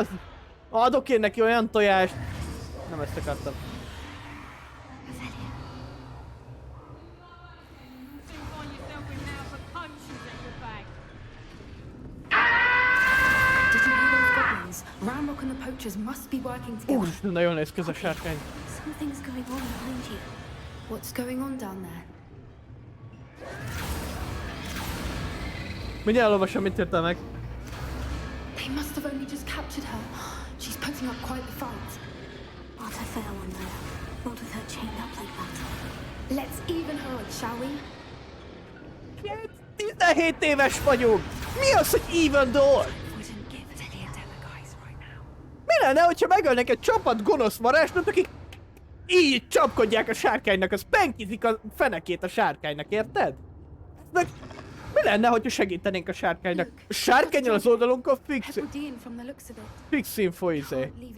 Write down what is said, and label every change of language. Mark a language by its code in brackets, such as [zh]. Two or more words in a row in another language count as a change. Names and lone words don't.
[hu] Adok én neki olyan tojást. Nem ezt akartam. [en] Ramrock and the poachers must be working together. [hu] Nagyon néz ki ez a sárkány. [en] Something's going on behind you. What's going on down there? [hu] Mindjárt elolvasom, mit írta meg. [en] They must have only just captured her. She's putting up quite the fight. What a fair one, though. Not with her chained up like that. Let's even her odds, shall we? [hu] 17 éves vagyok! Mi az, hogy [en] even door? [hu] Mi lenne, hogyha megölnek egy csapat gonosz varázslót, akik így csapkodják a sárkánynak, az penkizik a fenekét a sárkánynak, érted? Meg mi lenne, hogyha segítenénk a sárkánynak? A sárkánnyal az oldalunkon fix info izé.